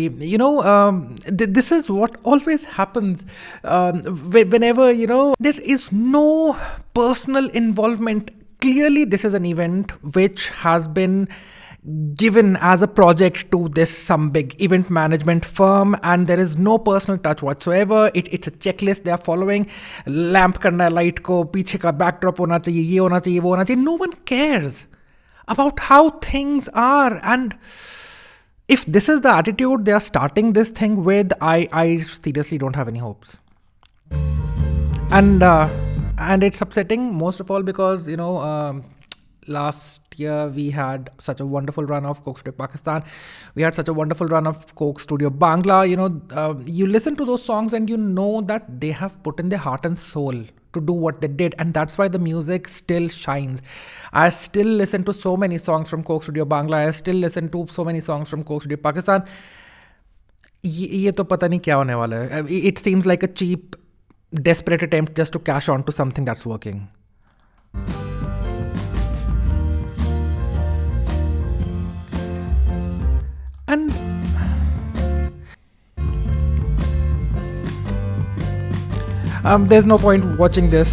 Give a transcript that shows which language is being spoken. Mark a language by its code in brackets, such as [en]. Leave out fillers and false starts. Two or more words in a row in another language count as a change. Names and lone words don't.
[en] This is what always happens whenever there is no personal involvement. Clearly this is an event which has been given as a project to this some big event management firm, and there is no personal touch whatsoever. It's a checklist they are following. [hi] Lamp करना है, light को पीछे का backdrop होना चाहिए, ये होना चाहिए, वो होना चाहिए. [en] No one cares about how things are, and if this is the attitude they are starting this thing with, I seriously don't have any hopes. And it's upsetting most of all because last year we had such a wonderful run of Coke Studio Pakistan. We had such a wonderful run of Coke Studio Bangla. You listen to those songs and you know that they have put in their heart and soul to do what they did, and that's why the music still shines. I still listen to so many songs from Coke Studio Bangla. I still listen to so many songs from Coke Studio Pakistan. [hi] ये तो पता नहीं क्या होने वाला है. [en] It seems like a cheap, desperate attempt just to cash on to something that's working. And there's no point watching this.